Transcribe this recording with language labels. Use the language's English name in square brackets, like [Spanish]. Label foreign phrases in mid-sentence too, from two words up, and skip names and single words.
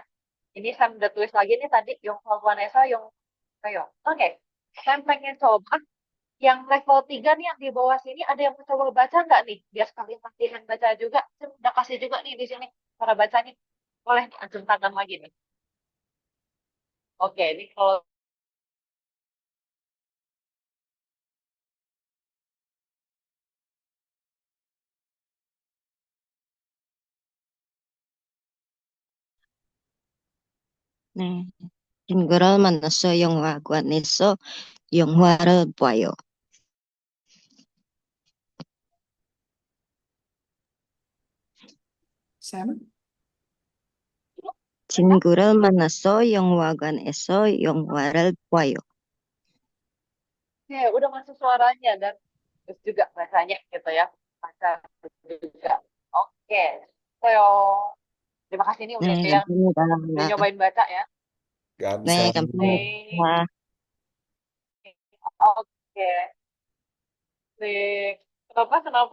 [Indonesian] Ini saya udah tulis lagi nih tadi, Yung Vanessa, Yung Ayo. Oke, saya pengen coba yang level 3 nih yang di bawah sini ada yang mau coba baca nggak nih? Biar sekalian latihan baca juga. Saya udah kasih juga nih di sini cara bacanya. Boleh nih, acung tangan lagi nih. Oke, ini kalau [Korean] 네. 친구를 만나서 영화관에서 영화를 봐요. [Indonesian] Sam? [Korean] 친구를 만나서 영화관에서 영화를 봐요. [Indonesian] ya, udah masuk suaranya dan terus juga bacanya gitu ya. Baca juga. Oke. So, terima kasih nih udah [Korean] 네, [Indonesian] yang udah [Korean] 감사합니다. [Indonesian] nyobain baca ya. Gak bisa. [Korean] 네, [Indonesian] Nih, [Korean] 감사합니다. [Indonesian] oke. Nih, kenapa?